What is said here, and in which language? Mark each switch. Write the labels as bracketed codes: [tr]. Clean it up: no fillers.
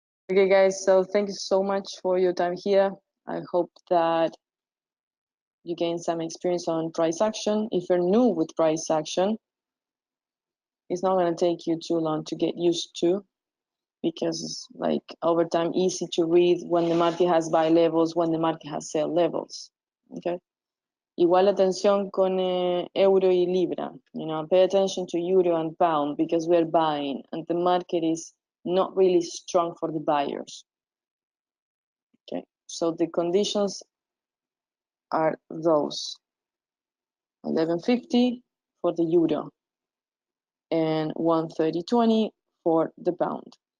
[en] Okay, guys, so thank you so much for your time here. I hope that you gain some experience on price action. If you're new with price action, it's not going to take you too long to get used to, because it's like over time easy to read when the market has buy levels, when the market has sell levels. Okay. [es] Igual atención con euro y libra. [en] You know, pay attention to euro and pound because we're buying and the market is not really strong for the buyers. Okay, so the conditions are those: 11.50 for the euro and 130.20 for the pound.